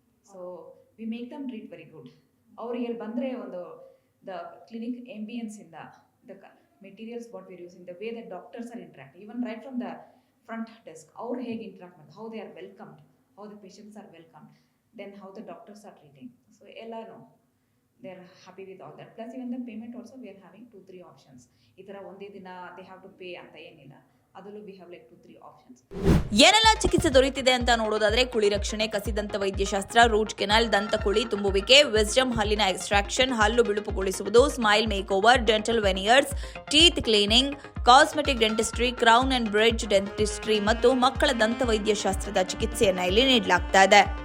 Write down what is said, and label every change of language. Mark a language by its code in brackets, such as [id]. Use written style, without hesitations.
[en] So we make them treat very good. [kn] ಅವರಿಗೆ ಇಲ್ಲಿ ಬಂದರೆ ಒಂದು [en] the clinic ಎಂಬಿಯನ್ಸಿಂದ, the materials what we using, the way the doctors are interact, even right from the front desk [kn] ಅವ್ರು ಹೇಗೆ interact ಮಾಡ್ತಾರೆ, [en] How they are welcomed, how the patients are welcomed, then how the doctors are treating. [kn] So ಎಲ್ಲನೂ [en] they are happy with all that. Plus even the payment also we are having 2-3 options. [kn] ಈ ಥರ ಒಂದೇ ದಿನ [en] they have to pay [kn] ಅಂತ ಏನಿಲ್ಲ, ಅದರಲ್ಲೂ [en] we have like 2-3 options. [kn] ಏನೆಲ್ಲ ಚಿಕಿತ್ಸೆ ದೊರೆತಿದೆ ಅಂತ ನೋಡೋದಾದ್ರೆ ಕುಳಿ ರಕ್ಷಣೆ, ಕಸಿದಂತ ವೈದ್ಯಶಾಸ್ತ್ರ, ರೂಟ್ ಕೆನಾಲ್, ದಂತಕುಳಿ ತುಂಬುವಿಕೆ, ವಿಸ್ಡಮ್ ಹಲ್ಲಿನ ಎಕ್ಸ್ಟ್ರಾಕ್ಷನ್, ಹಲ್ಲು ಬಿಳುಪುಗೊಳಿಸುವುದು, smile make over, dental ವೆನಿಯರ್ಸ್, teeth cleaning, cosmetic dentistry, crown and bridge dentistry ಮತ್ತು ಮಕ್ಕಳ ದಂತ ವೈದ್ಯಶಾಸ್ತ್ರದ ಚಿಕಿತ್ಸೆಯನ್ನ ಇಲ್ಲಿ ನೀಡಲಾಗ್ತಾ ಇದೆ.